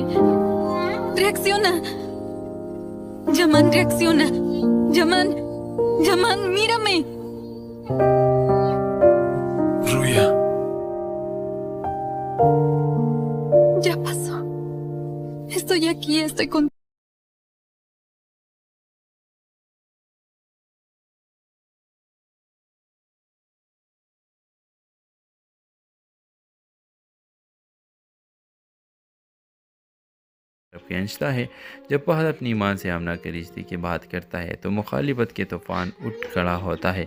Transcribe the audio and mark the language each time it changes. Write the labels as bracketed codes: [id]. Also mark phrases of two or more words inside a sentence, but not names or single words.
[es] Reacciona. Yaman, reacciona. Yaman, Yaman, mírame. Ruya, Ya pasó. Estoy aquí, estoy con... [hi] खींचता है। जब फहद अपनी ईमान से आमना के रिश्ते की बात करता है तो मुखालिफत के तूफ़ान उठ खड़ा होता है।